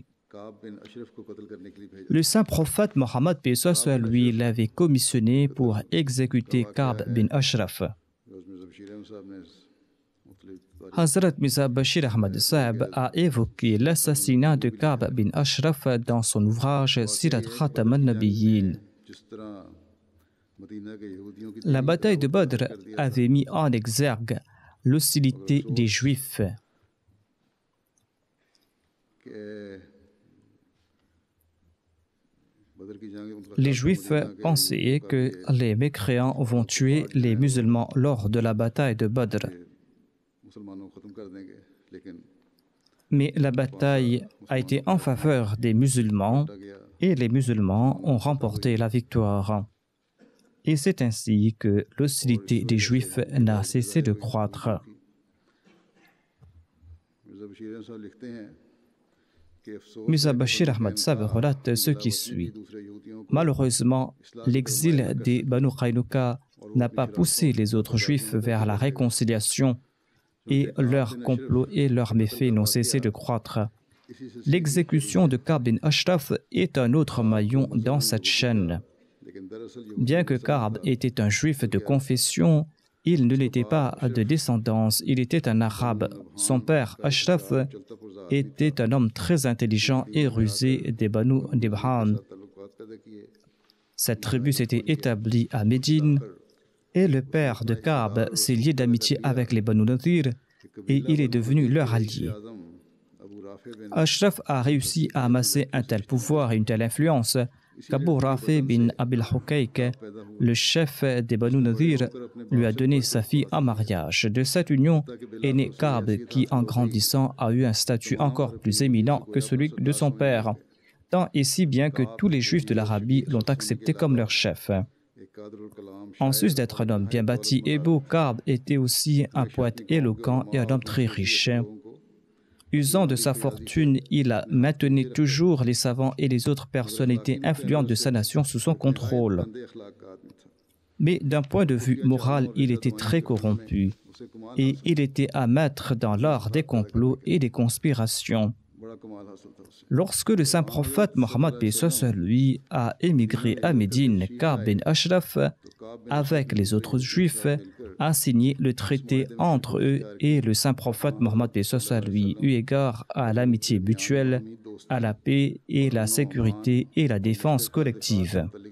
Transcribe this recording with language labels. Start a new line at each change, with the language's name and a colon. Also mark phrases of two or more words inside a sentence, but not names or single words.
Urdu: کعب بن اشرف کو قتل کرنے کے لیے بھیجا.
French: Le saint prophète Mohammed lui l'avait commissionné pour exécuter Ka'b bin Ashraf.
Urdu: اس میں زبشیر احمد صاحب نے مختلف
French: Hazrat Mirza Bashir Ahmad Saab a évoqué l'assassinat de Ka'b bin Ashraf dans son ouvrage Sirat Khatam al-Nabiyyin.
Urdu: جس طرح مدینہ کے یہودیوں کی
French: La bataille de Badr avait mis en exergue l'hostilité des Juifs.
Urdu: کہ بدر کی جنگ
French: Les Juifs pensaient que les mécréants vont tuer les musulmans lors de la bataille de Badr.
Urdu: مسلمانوں کو ختم کر دیں گے، لیکن
French: Mais la bataille a été en faveur des musulmans et les musulmans ont remporté la victoire. Et c'est ainsi que l'hostilité des Juifs n'a cessé de croître.
Urdu: مرزا بشیر احمد صاحب لکھتے ہیں کہ افسوس
French: Mirza Bashir Ahmad Saab relate ce qui suit.
Urdu: دوسرے یہودیوں کو
French: Malheureusement, l'exil des Banu Qaynuqa n'a pas poussé les autres Juifs vers la réconciliation et leurs complots et leurs méfaits n'ont cessé de croître. L'exécution de Ka'b bin Ashraf est un autre maillon dans cette chaîne.
Urdu: لیکن دراصل
French: Bien que Ka'b était un juif de confession, il ne l'était pas de descendance, il était un arabe. Son père, Ashraf, était un homme très intelligent et rusé des Banu Dibhan.
Urdu: تعلقات پیدا کیے.
French: Cette tribu s'était établie à Médine et le père de Ka'b s'est lié d'amitié avec les Banu Nadir et il est devenu leur allié.
Urdu: اعظم ابو رافع بن
French: Ashraf a réussi à amasser un tel pouvoir et une telle influence qu'Abu Rafi bin Abil Hukayk, le chef des Banu Nadir, lui a donné sa fille en mariage. De cette union est né Ka'b qui, en grandissant, a eu un statut encore plus éminent que celui de son père, tant et si bien que tous les juifs de l'Arabie l'ont accepté comme leur chef.
Urdu: ایک قادر الکلام
French: En sus d'être un homme bien bâti et beau, Ka'b était aussi un poète éloquent et un homme très riche. Usant de sa fortune, il maintenait toujours les savants et les autres personnalités influentes de sa nation sous son contrôle.
Urdu: گندے اخلاق کا آدمی تھا.
French: Mais d'un point de vue moral, il était très corrompu. et il était un maître dans l'art des complots et des conspirations. Lorsque le saint prophète Mohammed paix soit sur lui a émigré à Médine, Ka'b bin Ashraf, avec les autres juifs, a signé le traité entre eux et le saint prophète Mohammed paix soit sur lui, eu égard à l'amitié mutuelle, à la paix et la sécurité et la défense collective.